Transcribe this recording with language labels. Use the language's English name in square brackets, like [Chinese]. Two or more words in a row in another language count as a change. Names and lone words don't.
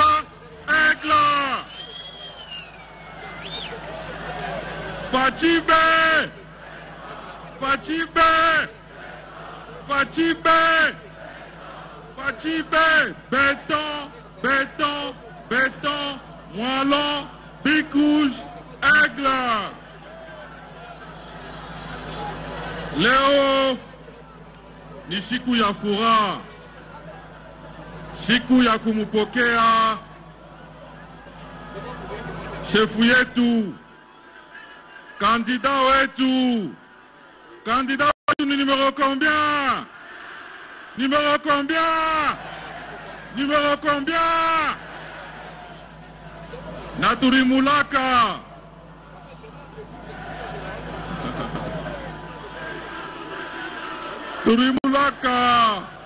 [French] Aigle! Fachibe! Fachibe! Fachibe! Fachibe! Béton! Béton! Béton! Moellon! Big Rouge! Aigle! [Swahili] Leo ni siku ya furaha, siku ya kumupokea shefu yetu, kandida wetu. Kandida wetu ni [French] numero combien? Numero combien? Numero combien? [Swahili] Naturimulaka. Turimulaka.